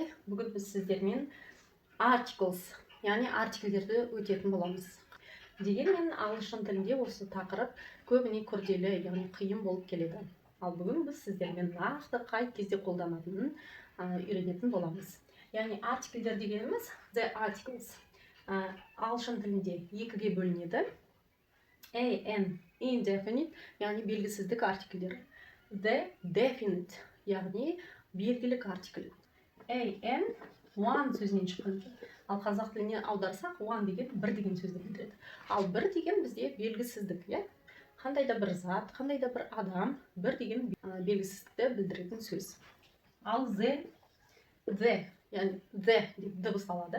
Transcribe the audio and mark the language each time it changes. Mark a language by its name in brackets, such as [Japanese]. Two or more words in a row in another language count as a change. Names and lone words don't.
[Kazakh] Бүгін біз сіздермен articles, яғни артикльдерді өтетін боламыз. Дегенмен ағылшын тілінде осы тақырып көбіне күрделі, яғни қиын болып келеді. Ал бүгін біз сіздермен нақты қай кезде қолданатынын үйренетін боламыз. Яғни артикльдер дегеніміз [English] the articles. [Kazakh] Ағылшын тілінде екіге бөлінеді. [English] an, indefinite, [Kazakh] яғни белгісіздік артикльдері. [English] The definite, яғни белгілік артикль. An, one [Kazakh] сөзінен шыққан. Ал қазақ тіліне аударсақ, one деген бір деген сөзді білдіреді. Ал бір деген бізде белгісіздік, қандай да бір зат, қандай да бір адам, бір деген белгісіздікті білдіретін сөз. Ал the, яғни the деп дыбысталады.